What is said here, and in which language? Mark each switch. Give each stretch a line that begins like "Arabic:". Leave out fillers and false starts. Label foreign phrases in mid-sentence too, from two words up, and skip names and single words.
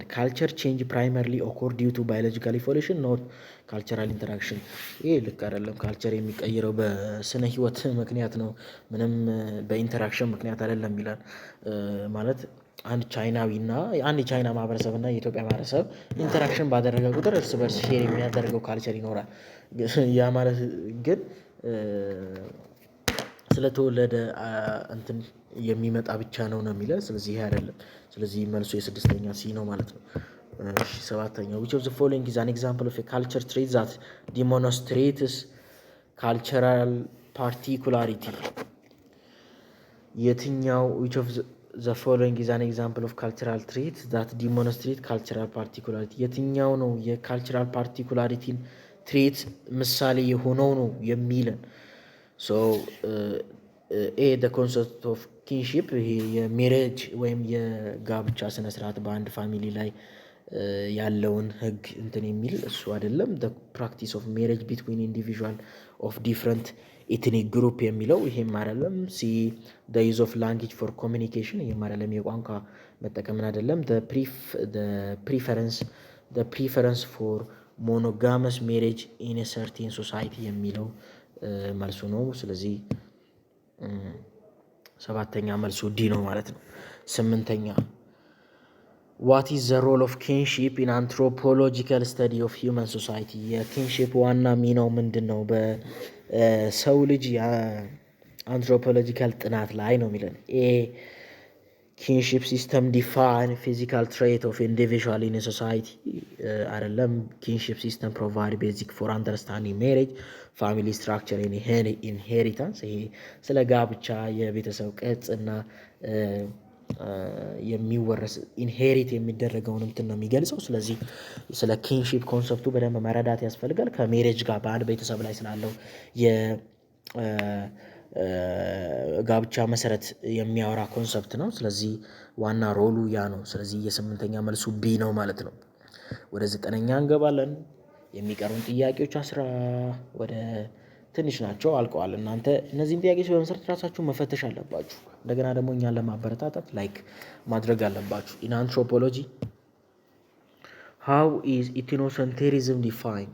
English: culture change primarily occur due to biological evolution not cultural interaction።
Amharic: ይሄ ልክ አይደለም። ካልቸር የሚቀይረው በስነ ህይወት ምክንያት ነው፣ ምንም በኢንተራክሽን ምክንያት አይደለም ይላል። ማለት አንድ ቻይናዊ እና አንድ የቻይና ማህበረሰብ እና የኢትዮጵያ ማህበረሰብ ኢንተራክሽን ባደረገ ቁጥር እርስ በርስ ሼር የሚያደርገው ካልቸር ይኖራል። ያ ማለት ግን ስለተወለደ እንትን የሚመጣ ብቻ ነው የሚለው። ስለዚህ ይሄ አይደለም። ስለዚህ መልሱ የስድስተኛ ሲ ነው ማለት ነው። እሺ ሰባተኛው
English: which of the following is an example of a culture trait that demonstrates cultural particularity?
Amharic: የትኛው
English: which of the following is an example of cultural trait that demonstrate cultural particularity?
Amharic: የትኛው ነው የካልቸራል ፓርቲኩላሪቲን ትሬት ምሳሌ የሆነው ነው የሚለን።
English: so A the concept of kinship
Amharic: ይሄ የሜሬጅ ወይም የጋብቻ ስነስርዓት በአንድ ፋሚሊ ላይ ያለውን ህግ እንትን የሚል እሱ አይደለም።
English: the practice of marriage between individual of different ethnic group
Amharic: የሚለው ይሄም አይደለም። ሲ
English: the use of language for communication
Amharic: ይሄም አይደለም። የቋንቋ መጠቀምን አይደለም።
English: the preference for monogamous marriage in a certain society
Amharic: የሚለው መልሱ ነው። ስለዚህ ሰባተኛ መልሱ ዲ ነው ማለት ነው። ስምንተኛ
English: what is the role of kinship in anthropological study of human society?
Amharic: የኪንሺፕ ዋና ሚናው ምንድን ነው በሰው ልጅ የአንትሮፖሎጂካል ጥናት ላይ ነው የሚለን። ኤ
English: kinship system define physical trait of individual in a society
Amharic: አይደለም።
English: kinship system provide basic for understanding marriage, family structure and inheritance።
Amharic: ይሄ ስለ ጋብቻ የቤተሰብ ቅርጽ እና የሚወረስ ኢንሄሪት የሚደረገውን እንትን ነው የሚገልጸው። ስለዚህ ስለ ኪንሺፕ ኮንሰፕቱ በደንብ መረዳት ያስፈልጋል። ከሜሬጅ ጋር በአንድ ቤተሰብ ላይ ስላለው የጋብቻ መሰረት የሚያወራ ኮንሰፕት ነው። ስለዚህ ዋና ሮሉ ያ ነው። ስለዚህ የስምንተኛ መልሱ ቢ ነው ማለት ነው። ወደ ዘጠነኛ እንገባለን። የሚቀሩን ጥያቄዎች ወደ ትንሽ ናቸው፣ አልቀዋል። እናንተ እነዚህን ጥያቄዎች በመሰረት ራሳችሁን መፈተሽ አለባችሁ። እንደገና ደግሞ እኛን ለማበረታታት ላይክ ማድረግ አለባችሁ።
English: in anthropology how is ethnocentrism defined?